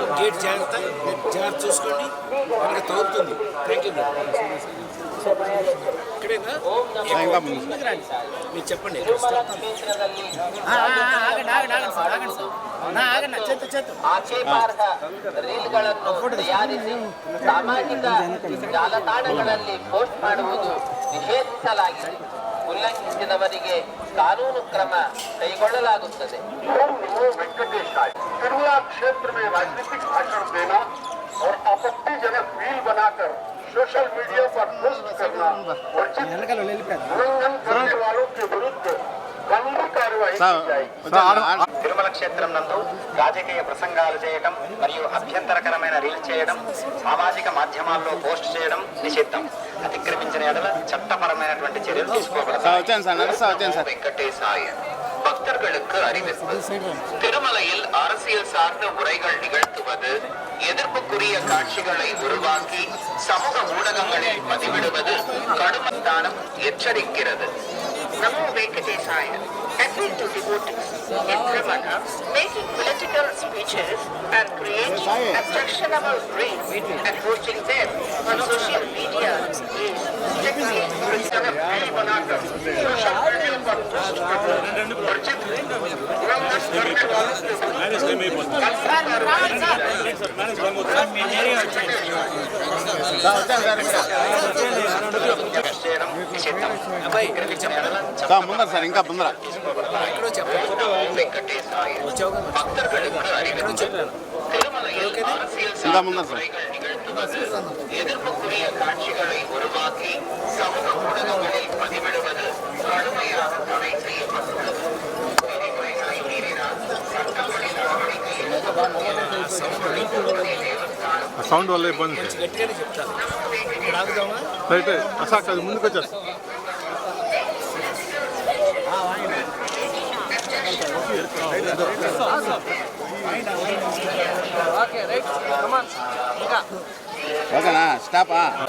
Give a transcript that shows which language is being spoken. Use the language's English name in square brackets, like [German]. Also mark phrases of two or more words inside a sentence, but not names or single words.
[Telugu] రైట్, జాగ్రత్త జాగ్రత్త చూసుకోండి, మనకి తగ్గుతుంది. [English] thank you. [Telugu] ఇక్కడేనా మీరు చెప్పండి. [Kannada] ಸಾಮಾಜಿಕ ಜಾಲತಾಣಗಳಲ್ಲಿ ಪೋಸ್ಟ್ ಮಾಡುವುದು ನಿಷೇಧಿಸಲಾಗಿದೆ. ಉಲ್ಲಂಘಿಸಿದವರಿಗೆ ಕಾನೂನು ಕ್ರಮ ಕೈಗೊಳ್ಳಲಾಗುತ್ತದೆ. [Hindi] तिरुमला क्षेत्र में राजनीतिक भाषण देना और आपत्तिजनक रील बनाकर [English] social media [Hindi] पर पोस्ट करना वर्जित उल्लंघन करने वालों के विरुद्ध कानूनी कार्यवाही की जाएगी. [Telugu] తిరుమల క్షేత్రం నందు రాజకీయ ప్రసంగాలు చేయడం మరియు అభ్యంతరకరమైన రీల్ చేయడం, సామాజిక మాధ్యమాల్లో పోస్ట్ చేయడం నిషిద్ధం. అతిక్రమించిన ఎడల చట్టపరమైనటువంటి చర్యలు తీసుకోబడతాయి. వెంకటేశాయ. [Tamil] பக்தர்களுக்கு அறிவிப்பு. திருமலையில் அரசியல் சார்ந்த உரைகள் நிகழ்த்துவது, எதிர்ப்புக்குரிய காட்சிகளை உருவாக்கி சமூக ஊடகங்களில் பதிவிடுவது கடுமைத்தானம் எச்சரிக்கிறது. நமோ வெங்கடேசாய. [English] Appeal to devotees in Tirumala, making political speeches and creating objectionable reels and posting them on social media is strictly prohibited. social media [Hindi] पर पोस्ट करना वर्जित उल्लंघन करने वालों के [Telugu] ముందర సార్, ఇంకా ముందర. ఇంకా ముందర సార్. [Tamil] எதிர்ப்புக்குரிய காட்சிகளை உருவாக்கி சமூக ஊடகங்களில் பதிவிடுவது கடுமையாக தடை செய்யப்பட்டுள்ளது. விதிமுறைகளை மீறினால் சட்டப்படி நடவடிக்கை [Telugu] సౌండ్ వల్ల ఇబ్బంది. రైట్, అసలు అది ముందుకు వచ్చేస్తా. ఓకేనా, స్టాపా?